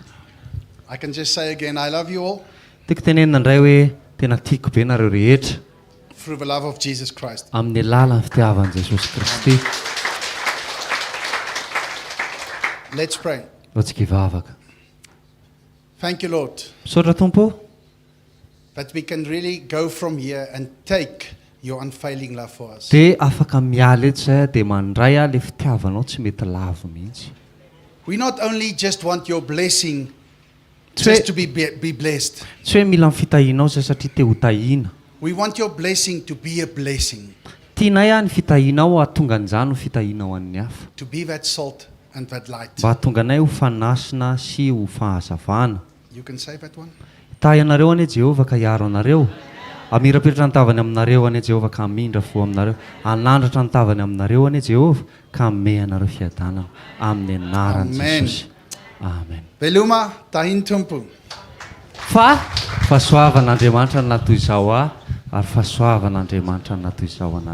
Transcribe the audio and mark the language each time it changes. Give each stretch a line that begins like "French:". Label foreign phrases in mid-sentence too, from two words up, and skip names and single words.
English: I can just say again, I love you all
Malagasy: tiako tenenina indray hoe tena tiako be nareo rehetra
English: through the love of Jesus Christ.
Malagasy: amin'ny alalan'ny fitiavan'i Jesosy Kristy.
English: Let's pray.
Malagasy: Antsika hivavaka.
English: Thank you, Lord,
Malagasy: Misaotra Tompo
English: that we can really go from here and take your unfailing love for us.
Malagasy: dia afaka miala eto zay dia mandray le fitiavanao tsy mety lavo mihitsy.
English: We not only just want your blessing just to be blessed.
Malagasy: Tsy hoe mila fitahianao zay satria te ho tahiana.
English: We want your blessing to be a blessing,
Malagasy: Tianay ny fitahianao ahatonga an'izany ho fitahianao amin'ny hafa.
English: to be that salt and that light.
Malagasy: Mba hahatonga anay ho fanasina sy ho fahazavana.
English: You can say that one.
Malagasy: Tahy anareo anie Jehovah ka hiaro anareo. Amirapiratra ny tavany aminareo anie Jehovah ka hamindra fo aminareo. Anandratra ny tavany aminareo anie Jehovah ka hanome anareo fiadanana amin'ny anaran'i Amen. Jesosy. Amen. Beluma tahin tumpu. Fa fahasoavan'Andriamanitra natoy izao ary fahasoavan'Andriamanitra natoy izao anareo.